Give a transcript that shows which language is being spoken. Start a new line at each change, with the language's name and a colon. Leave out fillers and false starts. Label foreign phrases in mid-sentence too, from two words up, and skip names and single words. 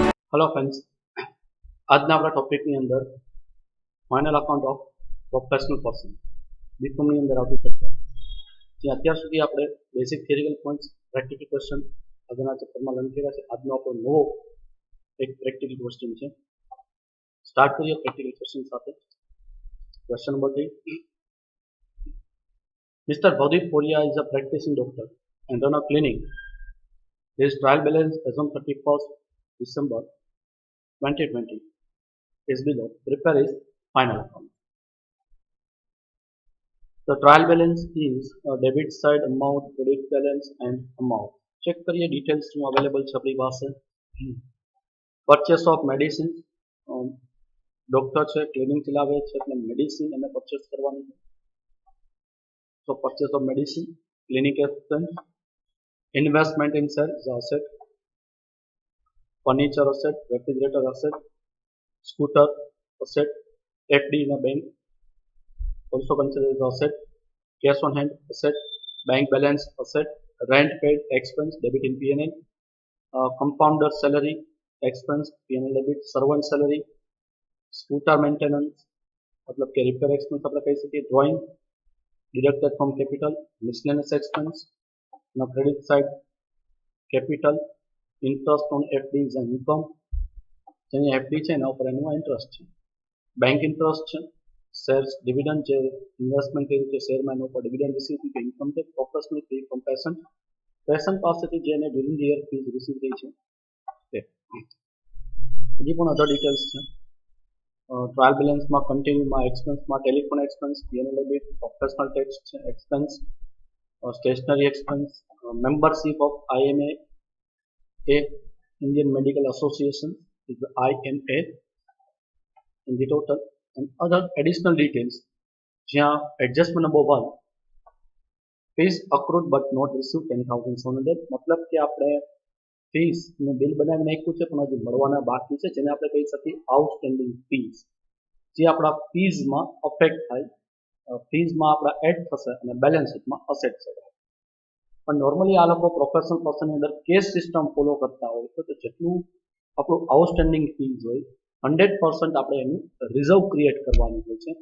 English: Hello friends,
Gujarati: આજના આપણા ટોપિકની અંદર
English: final account of professional person
Gujarati: બીકોમની અંદર આવતું ચેપ્ટર જે અત્યાર સુધી આપણે
English: basic theoretical points practical question
Gujarati: આગળના ચેપ્ટરમાં લર્ન કર્યા છે. આજનો આપણો નવો એક
English: practical question
Gujarati: છે. સ્ટાર્ટ કરીએ
English: practical question
Gujarati: સાથે.
English: question number 3. Mr. Bhavdeep Phoria is a practicing doctor and run a clinic. His trial balance as on 31st December 2020 is below. Prepare his final account. The trial balance is a debit side amount, credit balance and amount.
Gujarati: Check करिए details શું available છે આપણી પાસે.
English: Purchase of medicine,
Gujarati: ડોક્ટર છે ક્લિનિક ચલાવે છે એટલે મેડિસિન એને પરચેસ કરવાની છે.
English: So purchase of medicine, clinic expense, investment in shares asset, furniture asset, refrigerator asset, scooter asset, FD in a bank also considered as asset, cash on hand asset, bank balance asset, rent paid expense debit in P&L, compounder salary expense P&L debit, servant salary, scooter maintenance मतलब
Gujarati: के
English: repair expense
Gujarati: આપણે કહી શકીએ,
English: drawing deducted from capital, miscellaneous expense, now credit side capital, interest on FDs and income,
Gujarati: જેની FD છે એના ઉપર એનું ઇન્ટરેસ્ટ છે,
English: bank interest
Gujarati: છે,
English: shares dividend
Gujarati: જે ઇન્વેસ્ટમેન્ટ કર્યું છે શેરમાં એના ઉપર
English: dividend receive
Gujarati: થઈ છે,
English: income tax professional fee from patient
Gujarati: પાસેથી જે એને
English: during the year fees receive
Gujarati: થઈ છે તે. હજી પણ
English: other details
Gujarati: છે. ટ્રાયલ બેલેન્સમાં કન્ટિન્યુમાં એક્સપેન્સમાં
English: telephone expense, P&L debit, professional tax
Gujarati: છે
English: expense, stationery expense, membership of IMA Indian Medical Association is the IMA in the total, and other additional details
Gujarati: જ્યાં
English: adjustment number
Gujarati: 1
English: fees accrued but not received
Gujarati: 10,700 मतलब કે આપણે ફીસ નું બિલ બનાવી નાખ્યું છે પણ હજી મળવાના બાકી છે જેને આપણે કહી શકીએ
English: outstanding fees,
Gujarati: જે આપણા ફીઝમાં અફેક્ટ થાય, ફીઝમાં આપણા એડ થશે અને બેલેન્સ શીટમાં અસેટ છે. પણ નોર્મલી આ લોકો પ્રોફેશનલ પર્સનની અંદર
English: cash system follow
Gujarati: કરતા હોય તો જેટલું આપણું
English: outstanding fees
Gujarati: હોય 100% આપણે એનું
English: reserve create
Gujarati: કરવાની હોય છે.